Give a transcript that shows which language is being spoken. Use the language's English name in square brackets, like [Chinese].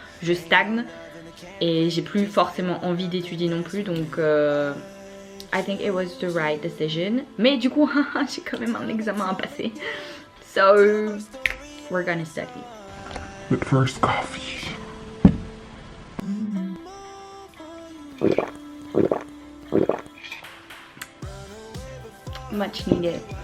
[French] Je stagne et j'ai plus forcément envie d'étudier non plus. [English] Donc I think it was the right decision. [French] Mais du coup j'ai quand même un examen à passer. [English] So we're gonna study. But first coffee. Much needed.